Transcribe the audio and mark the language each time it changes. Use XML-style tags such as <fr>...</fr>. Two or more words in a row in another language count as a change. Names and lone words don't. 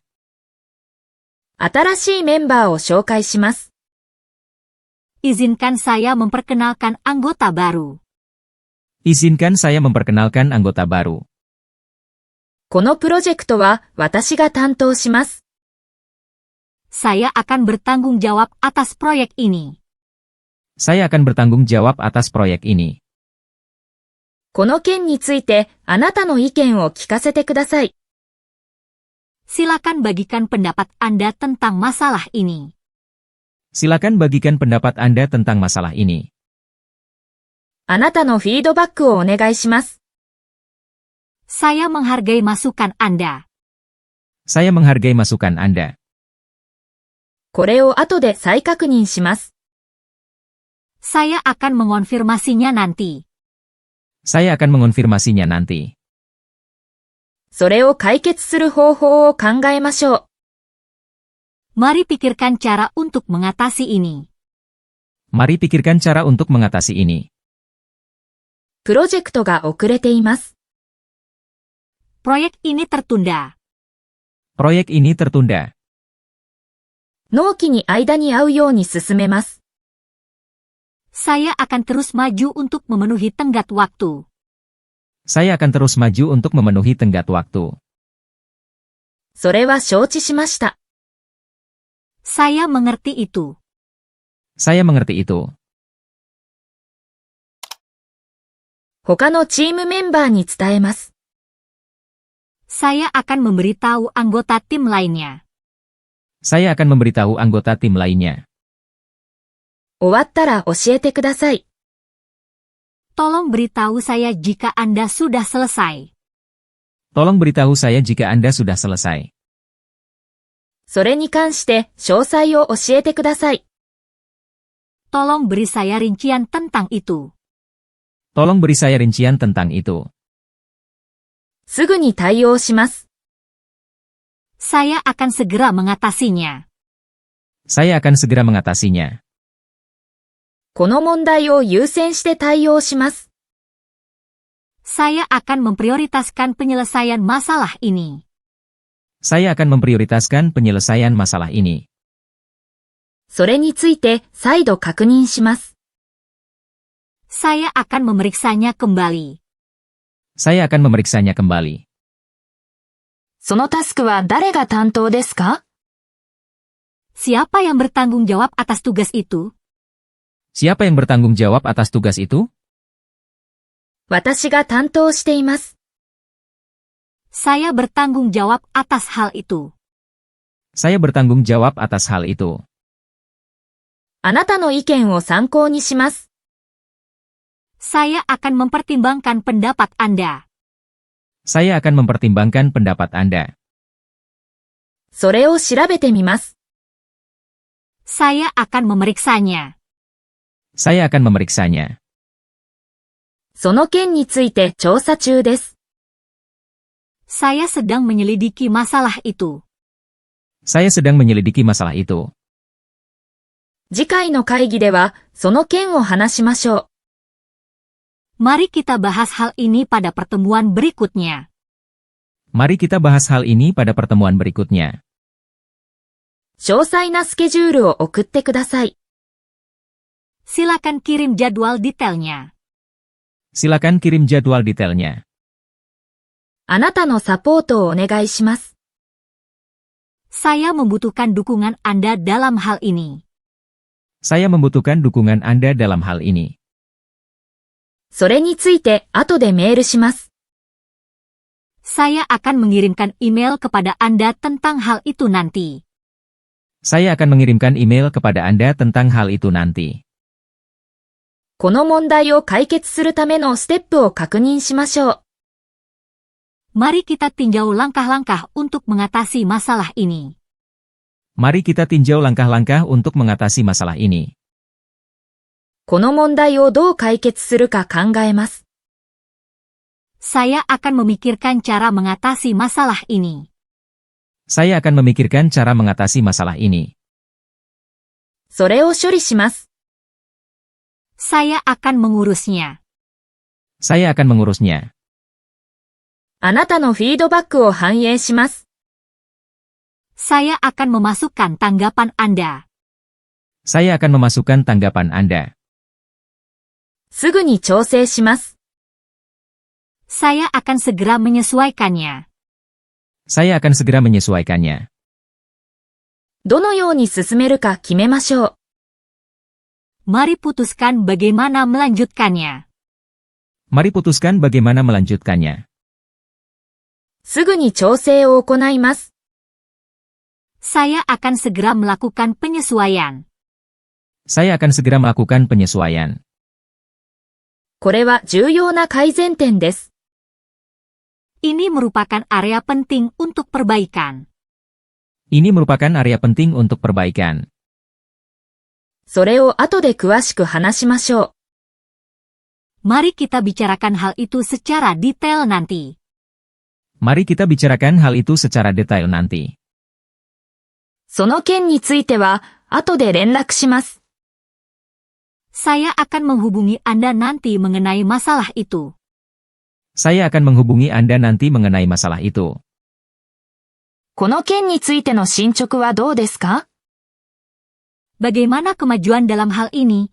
<ja>新しいメンバーを紹介します。</ja> <id>Izinkan saya memperkenalkan anggota baru. Izinkan saya memperkenalkan anggota baru.</id> <ja>このプロジェクトは私が担当します。</ja> <id>Saya akan bertanggung jawab atas proyek ini. Saya akan bertanggung jawab atas proyek ini.</id> <ja>この件についてあなたの意見を聞かせてください。</ja> <id>Silakan bagikan pendapat Anda tentang masalah ini. Silakan bagikan pendapat Anda tentang masalah ini.</id> <ja>あなたのフィードバックをお願いします。</ja> <id>Saya menghargai masukan Anda. Saya menghargai masukan Anda.</id> <ja>これを後で再確認します。</ja> <id>Saya akan mengonfirmasinya nanti. Saya akan mengonfirmasinya nanti.</id> <ja>それを解決する方法を考えましょう。</ja> <id>Mari pikirkan cara untuk mengatasi ini. Mari pikirkan cara untuk mengatasi ini.</id> <ja>プロジェクトが遅れています。</ja> <id>Proyek ini tertunda. Proyek ini tertunda.</id> <ja>納期に間に合うように進めます。</ja> <id>Saya akan terus maju untuk memenuhi tenggat waktu. Saya akan terus maju untuk memenuhi tenggat waktu.</id> <ja>それは承知しました。</ja> <id>Saya mengerti itu. Saya mengerti itu.</id> <ja>他のチームメンバーに伝えます。</ja> <id>Saya akan memberitahu anggota tim lainnya. Saya akan memberitahu anggota tim lainnya.</id> <ja>終わったら教えてください。</ja> <id>Tolong beritahu saya jika Anda sudah selesai. Tolong beritahu saya jika Anda sudah selesai.</id> <ja>それに関して詳細を教えてください。</ja> <id>Tolong beri saya rincian tentang itu. Tolong beri saya rincian tentang itu.</id> <ja>すぐに対応します。</ja> <id>Saya akan segera mengatasinya. Saya akan segera mengatasinya.</id> <ja>この問題を優先して対応します。</ja> <id>Saya akan memprioritaskan penyelesaian masalah ini. Saya akan memprioritaskan penyelesaian masalah ini.</id> <ja>それについて再度確認します。</ja> <id>Saya akan memeriksanya kembali. Saya akan memeriksanya kembali.</id> <ja>そのタスクは誰が担当ですか？</ja> <id>Siapa yang bertanggung jawab atas tugas itu? Siapa yang bertanggung jawab atas tugas itu?</id> <ja>私が担当しています。</ja> <id>Saya bertanggung jawab atas hal itu. Saya bertanggung jawab atas hal itu.</id> <ja>あなたの意見を参考にします。</ja> <id>Saya akan mempertimbangkan pendapat Anda. Saya akan mempertimbangkan pendapat Anda.</id> <ja>それを調べてみます。</ja> <id>Saya akan memeriksanya. Saya akan memeriksanya.</id> <ja>その件について調査中です。</ja> <id>Saya sedang menyelidiki masalah itu. Saya sedang menyelidiki masalah itu.</id> <ja>次回の会議ではその件を話しましょう。</ja> <id>Mari kita bahas hal ini pada pertemuan berikutnya. Mari kita bahas hal ini pada pertemuan berikutnya.</id> <ja>詳細なスケジュールを送ってください。</ja> <id>Silakan kirim jadwal detailnya. Silakan kirim jadwal detailnya.</id> <ja>あなたのサポートをお願いします。</ja> <id>Saya membutuhkan dukungan Anda dalam hal ini. Saya membutuhkan dukungan Anda dalam hal ini.</id> <ja>それについて後でメールします。</ja> <id>Saya akan mengirimkan email kepada Anda tentang hal itu nanti. Saya akan mengirimkan email kepada Anda tentang hal itu nanti.</id> <ja>この問題を解決するためのステップを確認しましょう。</ja> <id>Mari kita tinjau langkah-langkah untuk mengatasi masalah ini. Mari kita tinjau langkah-langkah untuk mengatasi masalah ini.</id> <ja>この問題をどう解決するか考えます。</ja> <id>Saya akan memikirkan cara mengatasi masalah ini. Saya akan memikirkan cara mengatasi masalah ini.</id> <ja>それを処理します。</ja> <id>Saya akan mengurusnya. Saya akan mengurusnya.</id> <ja>あなたのフィードバックを反映します。</ja> <id>Saya akan memasukkan tanggapan Anda. Saya akan memasukkan tanggapan Anda.</id> <ja>すぐに調整します。</ja> <id>Saya akan segera menyesuaikannya. Saya akan segera menyesuaikannya.</id> <ja>どのように進めるか決めましょう。</ja> <id>Mari putuskan bagaimana melanjutkannya. Mari putuskan bagaimana melanjutkannya.</id> <ja>すぐに調整を行います。</ja> <id>Saya akan segera melakukan penyesuaian. Saya akan segera melakukan penyesuaian.</id> <ja>これは重要な改善点です。</ja> <id>Ini merupakan area penting untuk perbaikan. Ini merupakan area penting untuk perbaikan.</id> <ja>それを後で詳しく話しましょう。</ja> <id>Mari kita bicarakan hal itu secara detail nanti. Mari kita bicarakan hal itu secara detail nanti.</id> <ja>その件については、後で連絡します。</ja> <id>Saya akan menghubungi Anda nanti mengenai masalah itu. Saya akan menghubungi Anda nanti mengenai masalah itu.</id> <ja>この件についての進捗はどうですか？</ja> <id>Bagaimana kemajuan dalam hal ini?</id>